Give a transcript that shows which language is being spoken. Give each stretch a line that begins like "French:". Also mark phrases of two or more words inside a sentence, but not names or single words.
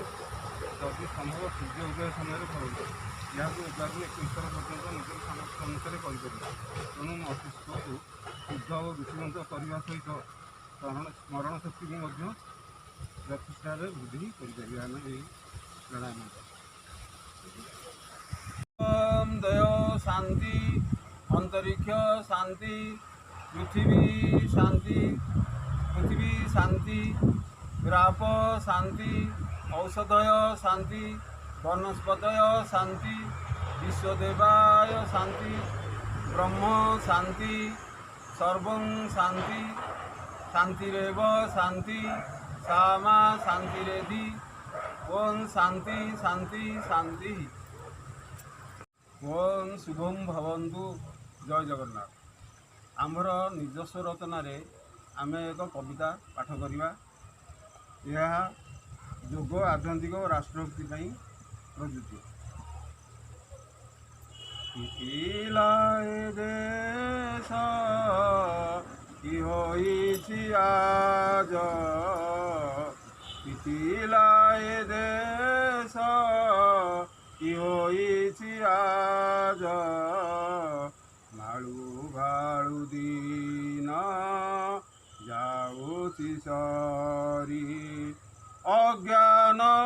Odia: ଯଦି ସମ୍ଭବ ସୂର୍ଯ୍ୟ ଉଦୟ ସମୟରେ କରନ୍ତୁ। ଏହାକୁ 11ରୁ 21 ଥର ପର୍ଯ୍ୟନ୍ତ ନିଜର ସାମର୍ଥ୍ୟ ଅନୁସାରେ କରିପାରିବେ। ତେଣୁ ମସ୍ତିଷ୍କକୁ ଶୁଦ୍ଧ ଓ ରୁଚିବନ୍ତ କରିବା ସହିତ ସ୍ମରଣ ଶକ୍ତିକୁ ମଧ୍ୟ ଯଥେଷ୍ଟରେ ବୃଦ୍ଧି କରିପାରିବେ ଆମେ ଏହି ପ୍ରାଣାୟାମ।
Sanskrit: ओम दयो शांति, अंतरिक्ष शांति, पृथ्वी शांति, ग्राप शांति, औषधय शांति, वनस्पतय शांति, विश्वदेवाय शांति, ब्रह्म शांति, सर्वं शांति, शांतिरेव शांति, सामा शांतिरेधि, ओम शांति शांति शांति। ओम शुभम भवन्तु। जय जगन्नाथ।
Odia: आमर ନିଜସ୍ୱ ରଚନାରେ ଆମେ ଏକ କବିତା ପାଠ କରିବା। ଏହା ଯୋଗ, ଆଧ୍ୟାତ୍ମିକ ଓ ରାଷ୍ଟ୍ରଭକ୍ତି ପାଇଁ ପ୍ରଯୁଜ୍ୟ। ପିଲାଏ ଦେଶ କି ହୋଇଛି ଆଜ, ପିଲାଏ ଦେଶ କି ହୋଇଛି ଆଜ, ଭାଳୁ ଭାଳୁ ଦିନ ଯାଉଛି ସରି, ଅଜ୍ଞାନ